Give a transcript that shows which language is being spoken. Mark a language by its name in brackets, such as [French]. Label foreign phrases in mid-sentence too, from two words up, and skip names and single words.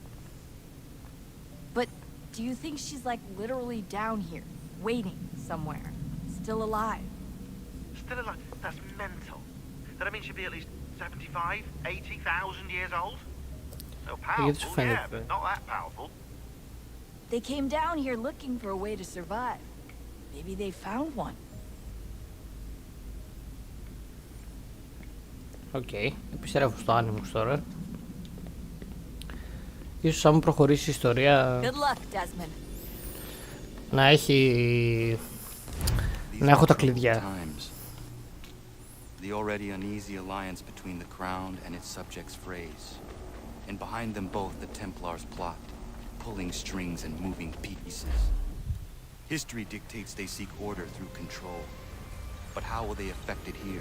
[English] But do you think she's like literally down here, waiting somewhere, still alive? Still alive? That's mental. That means she'd be at least 75, 80,000 years old? So powerful, yeah, but not that powerful. They came down here looking for a way to survive. Maybe they found one. [Greek] Οκ, επιστρέφω στο Animus τώρα. Ίσως αν προχωρήσει η ιστορία να έχει... να έχω τα κλειδιά. [English] The already uneasy alliance between the crown and its subjects frays, and behind them both the Templars plot, pulling strings and moving pieces. History dictates they seek order through control, but how will they affect it here?